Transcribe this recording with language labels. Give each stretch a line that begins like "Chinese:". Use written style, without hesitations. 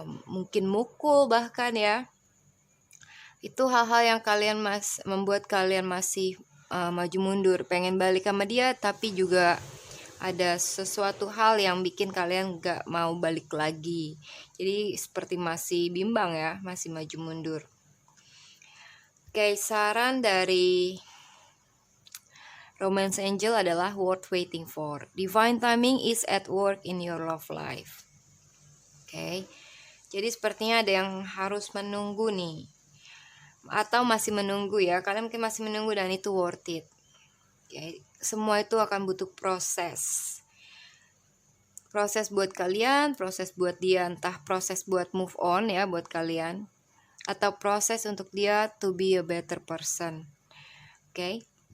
Indonesian: Mungkin mukul bahkan ya. Itu hal-hal yang kalian membuat kalian masih maju mundur, pengen balik sama dia, tapi juga ada sesuatu hal yang bikin kalian gak mau balik lagi. Jadi seperti masih bimbang ya, masih maju mundur. Oke, saran dari Romance Angel adalah
English: worth waiting for. Divine timing is at work in your love life.
Indonesian: Oke, jadi sepertinya ada yang harus menunggu nih, atau masih menunggu ya. Kalian mungkin masih menunggu dan itu worth it. Oke, semua itu akan butuh proses. Proses buat kalian, proses buat dia, entah proses buat move on ya buat kalian, atau proses untuk dia
English: to be a better person.
Indonesian: Oke.